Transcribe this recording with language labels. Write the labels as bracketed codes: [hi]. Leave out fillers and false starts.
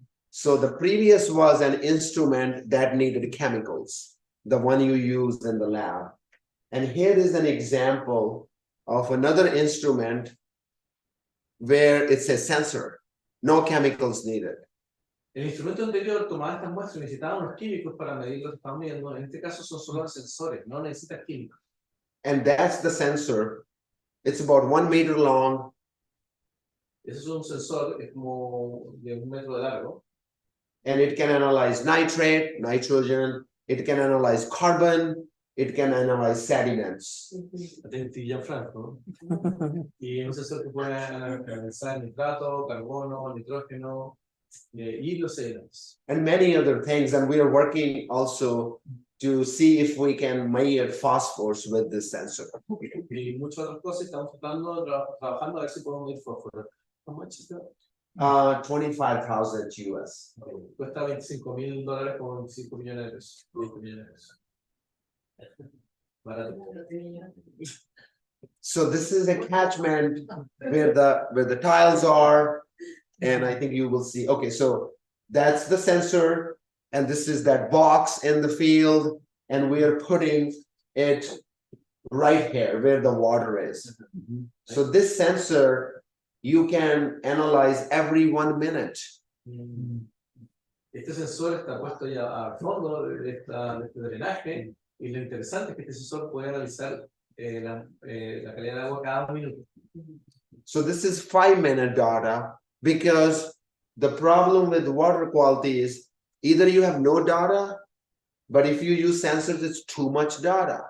[en] So the previous was an instrument that needed chemicals, the one you used in the lab. And here is an example of another instrument where it's a sensor, no chemicals needed. [es] El instrumento anterior tomaba estas muestras y necesitaba unos químicos para medir lo que estaban midiendo. En este caso son solo sensores, no necesitas químicos. [en] And that's the sensor. It's about 1 meter long. [es] Ese es un sensor, es como de 1 metro de largo. [en] And it can analyze nitrate, nitrogen. It can analyze carbon. It can analyze sediments. Franco. [es] Y es un sensor que puede analizar nitrato, carbono, nitrógeno y los sediments. [en] And many other things. And we are working also to see if we can measure phosphorus with this sensor. [es] Y muchas otras cosas estamos trabajando a ver si podemos medir fósforo. [en] How much is that? 25,000 US. [es] Cuesta $25,000 con 25 millones de pesos. 20 millones de pesos. Barato. [en] So this is a catchment where the tiles are, and I think you will see. Okay, so that's the sensor, and this is that box in the field, and we are putting it right here where the water is. So this sensor, you can analyze every 1 minute. [es] Este sensor está puesto ya al fondo de este drenaje, y lo interesante es que este sensor puede analizar la calidad de agua cada minuto. [en] So this is 5-minute data, because the problem with water quality is either you have no data, but if you use sensors, it's too much data.